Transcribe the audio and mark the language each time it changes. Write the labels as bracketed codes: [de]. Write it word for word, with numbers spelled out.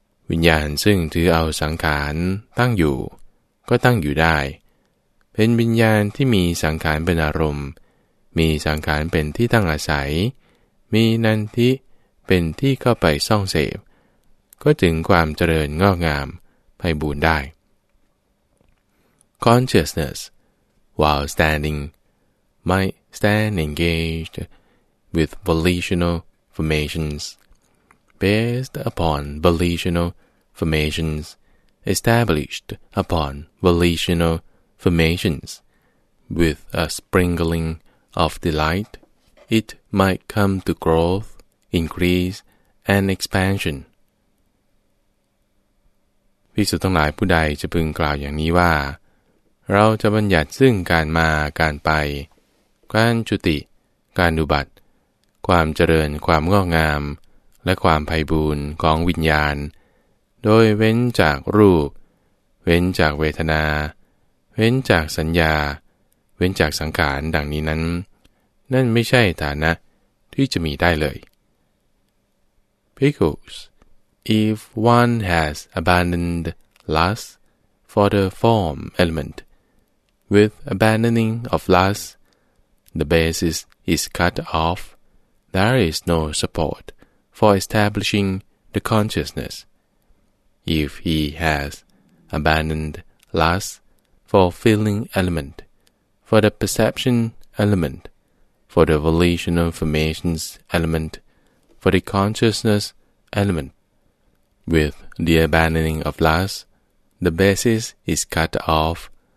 [th] วิญญาณซึ่งถือเอาสังขารตั้งอยู่ก็ตั้งอยู่ได้เป็นวิญญาณที่มีสังขารเป็นอารมณ์มีสังขารเป็นที่ตั้งอาศัยมีนันทิเป็นที่เข้าไปส่องเสพก็ถึงความเจริญงอกงามไพบูลย์ได้ [en] Consciousness, while standing, might stand engaged with volitional formations. Based upon volitional formations, established upon volitional formations, with a sprinkling of delight, it might come to growth, increase, and expansion. [th] ภิกษุทั้งหลายผู้ใดจะพึงกล่าวอย่างนี้ว่าเราจะบัญญัติซึ่งการมาการไปการจุติการอุบัติความเจริญความงอกงามและความไพบูลย์ของวิญญาณโดยเว้นจากรูปเว้นจากเวทนาเว้นจากสัญญาเว้นจากสังขารดังนี้นั้นนั่นไม่ใช่ฐานะที่จะมีได้เลย [en] Because if one has abandoned lust for the form element, with abandoning of lust, the basis is cut off. There is no support. For establishing the consciousness, if he has abandoned lust for feeling element, for the perception element, for the volitional formations element, for the consciousness element, with the abandoning of lust, the basis is cut off.